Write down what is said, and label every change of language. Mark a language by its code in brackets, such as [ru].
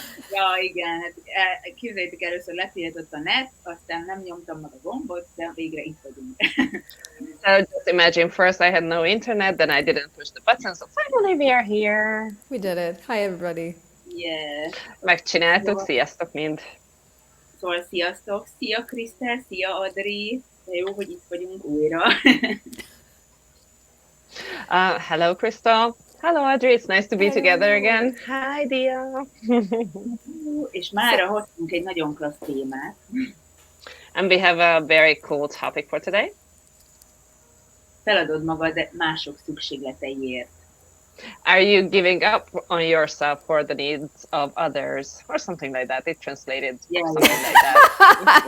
[hu] Ja, igen, hát képzeljétek, először letiltott a net, aztán nem nyomtam meg a gombot, de végre itt vagyunk. [en] So just imagine, first I had no internet, then I didn't push the button, so finally we are here. We did it. Hi, everybody. Yeah. [hu] Megcsináltuk, sziasztok mind. Szóval sziasztok, szia Christel, szia Adri, de jó, hogy itt vagyunk újra. [en] Hello Crystal. Hello Audrey, it's nice to be together again. Hi Dia. [hu] És mára hoztunk egy nagyon klassz témát. [en] And we have a very cool topic for today. [hu] Feladod magad mások szükségleteiért. [en] Are you giving up on yourself for the needs of others? Or something like that. It translated something like that.